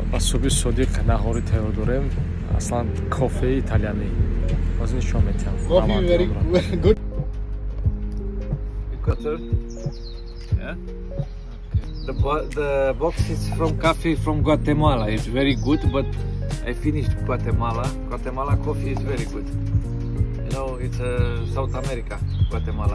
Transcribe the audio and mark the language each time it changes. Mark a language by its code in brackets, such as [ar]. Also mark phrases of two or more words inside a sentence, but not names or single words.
[tg] Суби Содиқ наҳори тайёр дорем. Аслан кофе италиянӣ. Ҳозир нишон метиҳам. [en] Coffee very good. Yeah. The box is from coffee from Guatemala. It's very good, but I finished Guatemala. Guatemala coffee is very good. You know, it's South America, Guatemala.